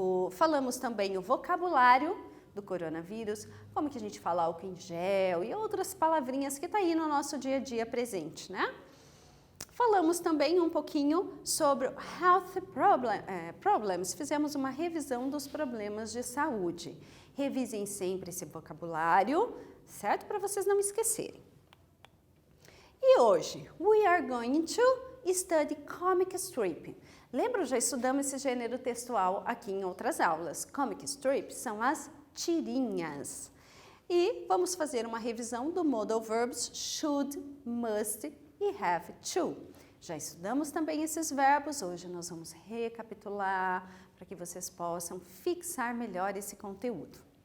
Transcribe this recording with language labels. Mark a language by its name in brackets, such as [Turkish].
[Portuguese] Falamos também o vocabulário do coronavírus, como que a gente fala álcool em gel e outras palavrinhas que está aí no nosso dia a dia presente, né? Falamos também um pouquinho sobre health problems, fizemos uma revisão dos problemas de saúde. Revisem sempre esse vocabulário, certo? Para vocês não esquecerem. E hoje, [English] we are going to study comic strip. [Portuguese] Lembram, já estudamos esse gênero textual aqui em outras aulas. Comic strip são as tirinhas. E vamos fazer uma revisão do modal verbs should, must e have to. Já estudamos também esses verbos, hoje nós vamos recapitular para que vocês possam fixar melhor esse conteúdo.